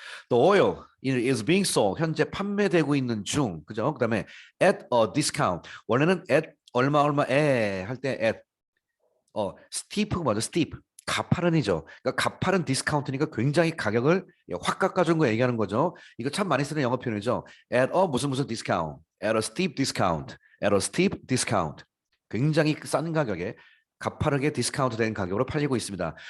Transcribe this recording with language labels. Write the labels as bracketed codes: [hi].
[en] The oil is being sold [ko] 현재 판매되고 있는 중 그죠? 그다음에 [en] at a discount [ko] 원래는 at 얼마에 할 때 at steep가 뭐죠? steep 가파른이죠. 그러니까 가파른 디스카운트니까 굉장히 가격을 확 깎아준 거 얘기하는 거죠. 이거 참 많이 쓰는 영어 표현이죠. [en] at a [ko] 무슨 [en] discount, at a steep discount, at a steep discount. [ko] 굉장히 싼 가격에 가파르게 디스카운트 된 가격으로 팔리고 있습니다.